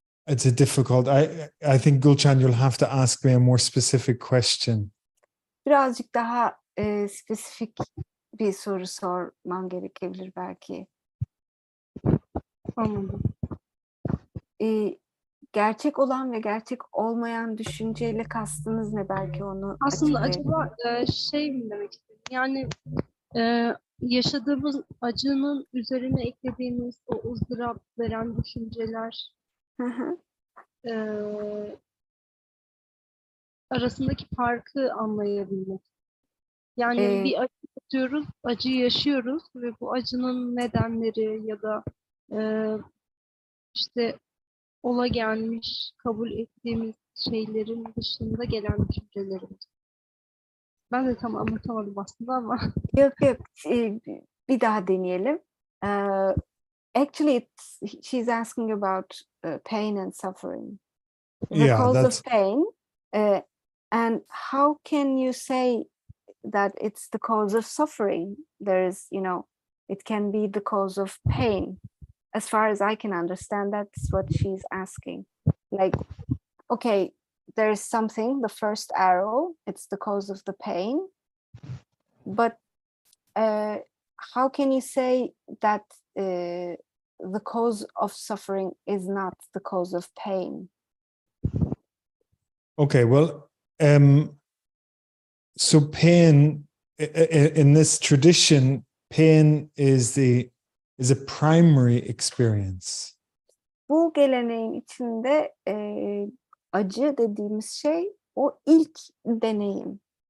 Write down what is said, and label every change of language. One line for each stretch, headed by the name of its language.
English: It's a difficult. I think, Gulcan, you'll have to ask me a more specific question.
Turkish: birazcık daha spesifik bir soru sormam gerekebilir belki. Anladım. Gerçek olan ve gerçek olmayan düşünceyle kastınız ne? Belki onu Aslında açıklayabilirim. acaba şey mi demek istedim? Yani yaşadığımız acının üzerine eklediğimiz o ızdırap veren düşünceler Hı hı. e, arasındaki farkı anlayabilmek. Yani Ee, bir acı yaşıyoruz, acıyı yaşıyoruz ve bu acının nedenleri ya da e, işte ola gelmiş, kabul ettiğimiz şeylerin dışında gelen düşüncelerimiz. Ben de tam anlatamadım aslında ama. Yok yok, bir daha deneyelim.
English: Actually, she's asking about pain and suffering. The Yeah, cause that's of pain, and how can you say that it's the cause of suffering? There is, it can be the cause of pain. As far as I can understand, that's what she's asking. Like, okay, there's something, the first arrow, it's the cause of the pain, but how can you say that the cause of suffering is not the cause of pain? okay. Well, so pain in this tradition, pain is a primary experience.
Turkish: Bu geleneğin içinde acı dediğimiz şey o ilk deneyim.